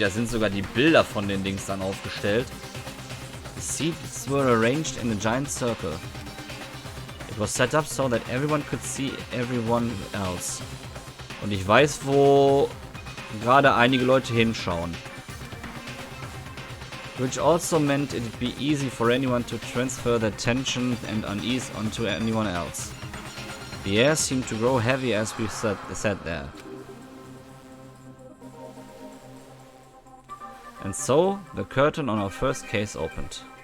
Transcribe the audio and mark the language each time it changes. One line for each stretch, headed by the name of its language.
German: Da sind sogar die Bilder von den Dings dann aufgestellt.
English: The seats were arranged in a giant circle. It was set up so that everyone could see everyone else.
German: Und ich weiß, wo gerade einige Leute hinschauen.
English: Which also meant it'd be easy for anyone to transfer their tension and unease onto anyone else. The air seemed to grow heavy as we sat there. And so, the curtain on our first case opened.